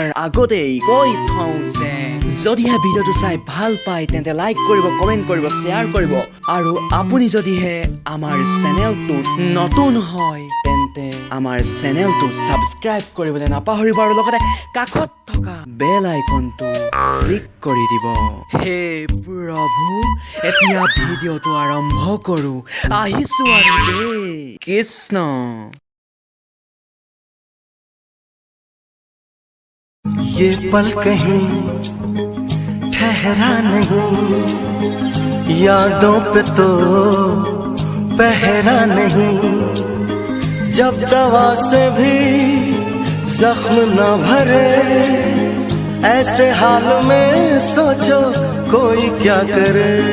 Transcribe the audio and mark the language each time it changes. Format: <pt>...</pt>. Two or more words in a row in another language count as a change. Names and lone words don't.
<as>আগতেই কৈ থওঁ যে যদিহে ভিডিঅ'টো চাই ভাল পায় তেন্তে লাইক কৰিব কমেণ্ট কৰিব শ্বেয়াৰ কৰিব আৰু আপুনি যদিহে আমাৰ চেনেলটোত নতুন হয় তেন্তে আমাৰ চেনেলটো ছাবস্ক্ৰাইব কৰিবলৈ নাপাহৰিব আৰু লগতে কাষত থকা বেল আইকনটো ক্লিক কৰি দিব হে প্ৰভু এতিয়া ভিডিঅ'টো আৰম্ভ কৰো আহিছো আৰু দেই কৃষ্ণ</as> <hi>ये पल कहीं ठहरा नहीं यादों पे तो पहरा नहीं जब दवा से भी जख्म न भरे ऐसे हाल में सोचो कोई क्या करे</hi>